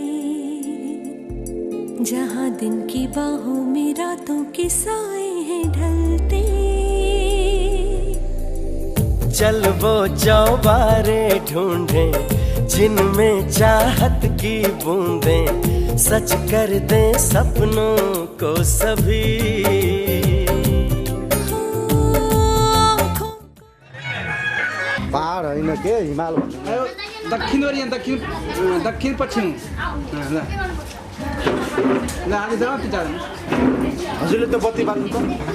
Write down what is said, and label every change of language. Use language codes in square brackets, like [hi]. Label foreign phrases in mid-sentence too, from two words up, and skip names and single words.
[hi] जहाँ दिन की बाहों में रातों के साए हैं ढलते। चल वो चौबारे ढूंढे जिनमें चाहत की बूंदें सच कर दे सपनों को सभी। [ne] पहाड होइन के हिमाल दक्षिण ओरियन दक्षिण पश्चिम ल आज जाऊ त हजुरले त बत्ती बाल्नु त